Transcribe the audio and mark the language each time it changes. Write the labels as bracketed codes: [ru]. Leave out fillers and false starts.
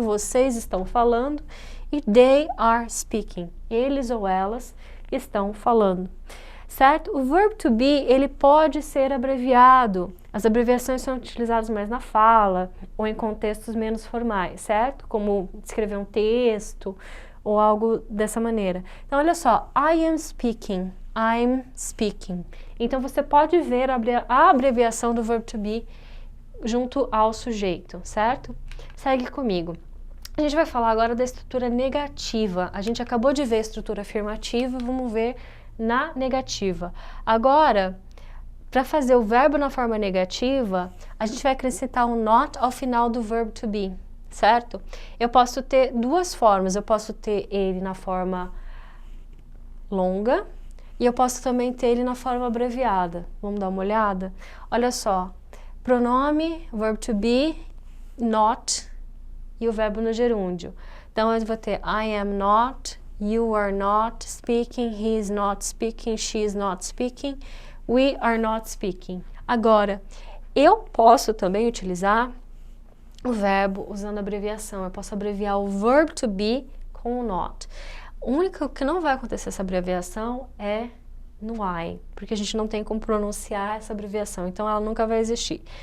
[pt] Vocês estão falando. E [en] they are speaking. [pt] Eles ou elas estão falando. Certo? O verbo to be, ele pode ser abreviado. As abreviações são utilizadas mais na fala ou em contextos menos formais, certo? Como escrever um texto ou algo dessa maneira. Então, olha só, [en] I am speaking, I'm speaking. [pt] Então, você pode ver a abreviação do verbo to be junto ao sujeito, certo? Segue comigo. A gente vai falar agora da estrutura negativa. A gente acabou de ver a estrutura afirmativa, vamos ver na negativa. Agora, para fazer o verbo na forma negativa, a gente vai acrescentar um not ao final do verbo to be. Certo? Eu posso ter duas formas, eu posso ter ele na forma longa e eu posso também ter ele na forma abreviada. Vamos dar uma olhada? Olha só, pronome, verbo to be, not e o verbo no gerúndio. Então, eu vou ter [en] I am not, you are not speaking, [pt] he is not speaking, she is not speaking, we are not speaking. Agora, eu posso também utilizar o verbo usando abreviação. Eu posso abreviar o verb to be com o not. O único que não vai acontecer essa abreviação é no I, porque a gente não tem como pronunciar essa abreviação, então ela nunca vai existir.